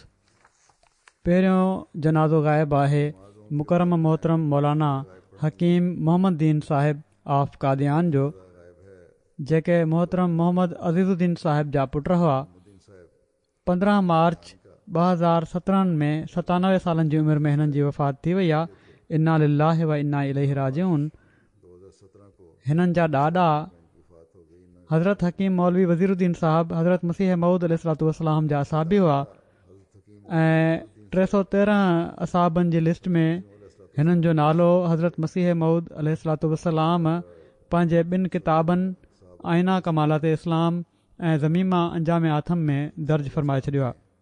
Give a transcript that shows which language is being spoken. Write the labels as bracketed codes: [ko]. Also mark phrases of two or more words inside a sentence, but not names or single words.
[sd] पहिरियों जनाज़ो ग़ाइब आहे मुकरम मोहतरम मौलाना हकीम मोहम्मद दीन साहिब ऑफ कादियान जो, जेके मोहतरम मोहम्मद अज़ीज़ुद्दीन साहिब जा पुट हुआ। 15 मार्च 2017 में 97 सालनि जी उमिरि में हिननि जी वफ़ात थी वई आहे। [ar] إنا لله وإنا إليه راجعون. [sd] हिननि जा ॾाॾा हज़रत हकीम मौलवी वज़ीरुद्दीन साहिब हज़रत मसीह मऊद अलैहिस्सलाम जा असाबी हुआ ऐं 313 असाबनि जी लिस्ट में हिननि जो नालो हज़रत मसीह मऊद अलैहिस्सलाम पंहिंजे 2 किताबनि आइना कमालात इस्लाम ऐं ज़मीमा अंजाम आथम में दर्ज फ़रमाए छॾियो आहे।